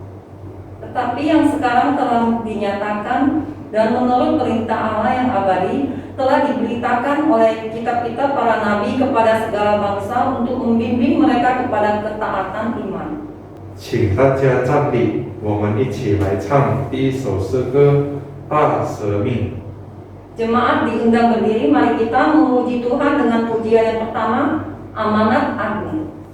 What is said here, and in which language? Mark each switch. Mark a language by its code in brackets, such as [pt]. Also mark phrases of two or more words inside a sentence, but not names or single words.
[id] Tetapi yang sekarang telah dinyatakan dan menurut perintah Allah yang abadi telah diberitakan oleh kitab-kitab para nabi kepada segala bangsa untuk membimbing mereka kepada ketaatan iman. [zh] 请大家站立，我们一起来唱第一首诗歌《大舍命》。 [id] Jemaat diundang berdiri, mari kita memuji Tuhan dengan pujian yang pertama, Amanat Agung.